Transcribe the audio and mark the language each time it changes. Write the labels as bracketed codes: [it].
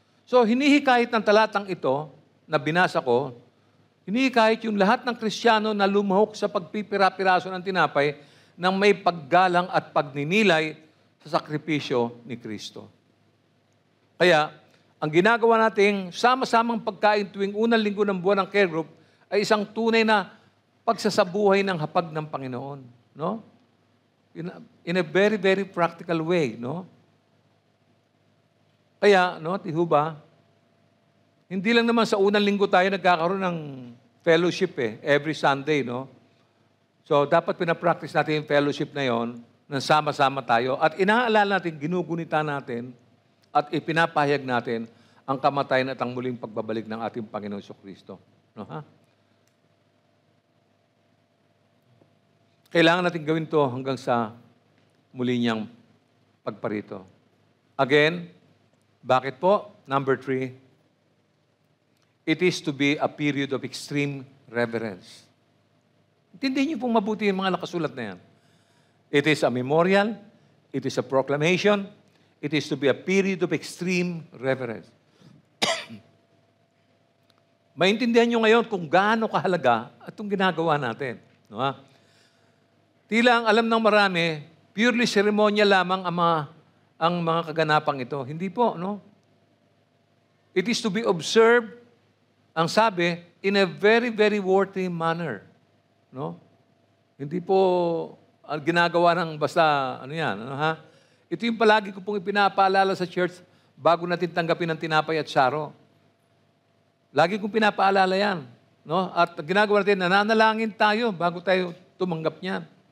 [tl] So, hinihikayat ng talatang ito na binasa ko, hinihikayat yung lahat ng Kristiyano na lumahok sa pagpipira-piraso ng tinapay nang may paggalang at pagninilay sa sakripisyo ni Kristo. Kaya, ang ginagawa nating sama-samang pagkain tuwing unang linggo ng buwan ng care group ay isang tunay na pagsasabuhay ng hapag ng Panginoon. No? [en] In a very, very practical way. No? [tl] Kaya, no, tihuba, hindi lang naman sa unang linggo tayo nagkakaroon ng fellowship [en] every Sunday, [tl] no? So, dapat pinapractice natin yung fellowship na yon, nang sama-sama tayo. At inaalala natin, ginugunita natin, at ipinapahayag natin ang kamatayan at ang muling pagbabalik ng ating Panginoon Kristo. No, ha? Kailangan natin gawin to hanggang sa muli niyang pagparito. Again, bakit po? [en] Number 3, it is to be a period of extreme reverence. [tl] Intindihin niyo pong mabuti yung mga nakasulat na yan. [en] It is a memorial, it is a proclamation, it is to be a period of extreme reverence. [tl] Maintindihan niyo ngayon kung gaano kahalaga itong ginagawa natin. No, ha? Tila ang alam ng marami, [en] purely ceremonial [tl] lamang ang mga kaganapang ito. Hindi po, no? [en] It is to be observed, [tl] ang sabi, [en] in a very, very worthy manner. No? [tl] Hindi po ginagawa ng basta, ha? Ito yung palagi ko pong ipinapaalala sa church bago natin tanggapin ang tinapay at saro. Lagi kong pinapaalala yan. No? At ginagawa natin, nananalangin tayo bago tayo tumanggap niyan.